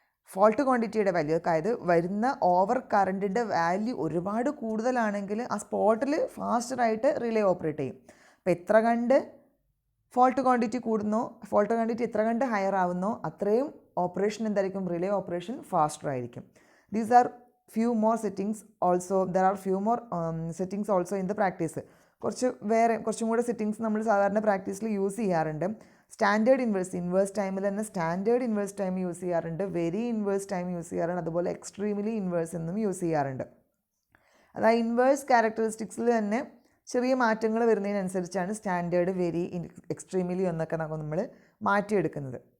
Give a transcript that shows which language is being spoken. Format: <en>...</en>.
<ml>Fault ക്വാണ്ടിറ്റിയുടെ value, അതായത് വരുന്ന over കറണ്ടിൻ്റെ value ഒരുപാട് കൂടുതലാണെങ്കിൽ ആ സ്പോട്ടിൽ ഫാസ്റ്ററായിട്ട് റിലേ ഓപ്പറേറ്റ് ചെയ്യും. അപ്പോൾ എത്ര കണ്ട് ഫോൾട്ട് ക്വാണ്ടിറ്റി കൂടുന്നോ, ഫോൾട്ട് ക്വാണ്ടിറ്റി എത്ര കണ്ട് ഹയർ ആവുന്നോ അത്രയും ഓപ്പറേഷൻ എന്തായിരിക്കും? റിലേ ഓപ്പറേഷൻ ഫാസ്റ്റർ ആയിരിക്കും. These are</ml> <en>few more settings also, there are few more settings also in the practice.</en> <ml>കുറച്ചും കൂടെ സെറ്റിങ്സ് നമ്മൾ സാധാരണ പ്രാക്ടീസിൽ യൂസ് ചെയ്യാറുണ്ട്. സ്റ്റാൻഡേർഡ് ഇൻവേഴ്സ് ടൈമിൽ തന്നെ സ്റ്റാൻഡേർഡ് ഇൻവേഴ്സ് ടൈം യൂസ് ചെയ്യാറുണ്ട്, വെരി ഇൻവേഴ്സ് ടൈം യൂസ് ചെയ്യാറുണ്ട്, അതുപോലെ എക്സ്ട്രീംലി ഇൻവേഴ്സ് എന്നും യൂസ് ചെയ്യാറുണ്ട്. അതായത് ഇൻവേഴ്സ് ക്യാരക്ടറിസ്റ്റിക്സിൽ തന്നെ ചെറിയ മാറ്റങ്ങൾ വരുന്നതിനനുസരിച്ചാണ് സ്റ്റാൻഡേർഡ്, വെരി, എക്സ്ട്രീംലി എന്നൊക്കെ നമ്മൾ മാറ്റിയെടുക്കുന്നത്.</ml>